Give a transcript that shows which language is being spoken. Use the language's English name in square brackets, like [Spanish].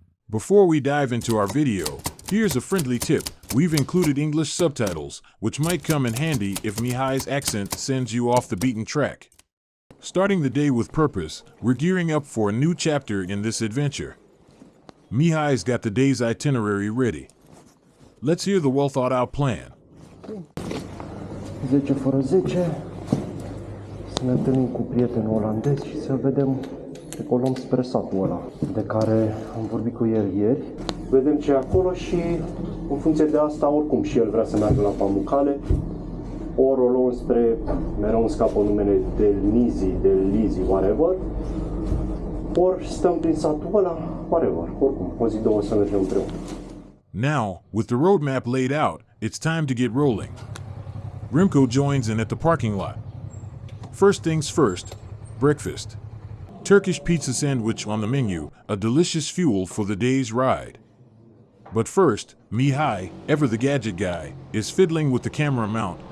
[English] Before we dive into our video, here's a friendly tip. We've included English subtitles, which might come in handy if Mihai's accent sends you off the beaten track. Starting the day with purpose, we're gearing up for a new chapter in this adventure. Mihai's got the day's itinerary ready. Let's hear the well-thought-out plan. [Romanian] 10 fără 10, să ne întâlnim cu prietenul olandez și să vedem că o luăm spre satul ăla, de care am vorbit cu el ieri. Vedem ce e acolo și, în funcție de asta, oricum și el vrea să meargă la Pamukkale. Ori o luăm spre, mereu îmi scapă numele, de Lizi, whatever. Ori stăm prin satul ăla, whatever, oricum, o zi, două să mergem împreună. [English] Now, with the roadmap laid out, it's time to get rolling. Remco joins in at the parking lot. First things first, breakfast. Turkish pizza sandwich on the menu, a delicious fuel for the day's ride. But first, Mihai, ever the gadget guy, is fiddling with the camera mount.